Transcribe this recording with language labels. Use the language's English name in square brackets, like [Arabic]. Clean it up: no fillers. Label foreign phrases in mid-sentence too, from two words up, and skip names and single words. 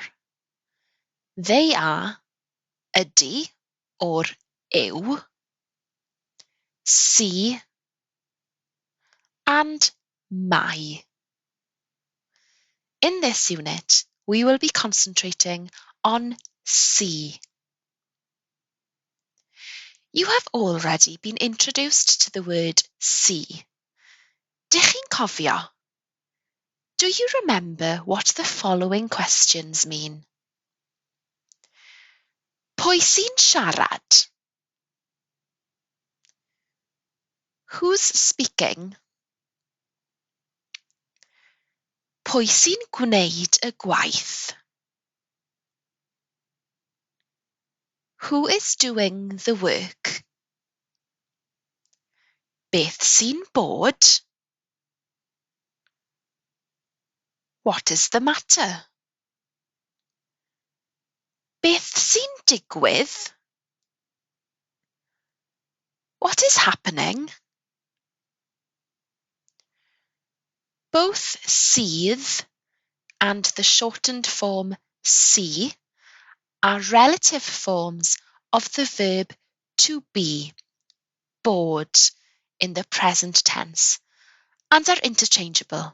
[English] They are ydy or yw, si and mai. In this unit, we will be concentrating on si. You have already been introduced to the word si. [Welsh] Dych chi'n cofio? [English] Do you remember what the following questions mean? [Welsh] Pwy sy'n siarad? [English] Who's speaking? [Welsh] Pwy sy'n gwneud y gwaith? [English] Who is doing the work? [Welsh] Beth sy'n bod? [English] What is the matter? [Welsh] Beth sy'n digwydd? [English] What is happening? Both sydd and the shortened form si are relative forms of the verb to be, bod, in the present tense, and are interchangeable.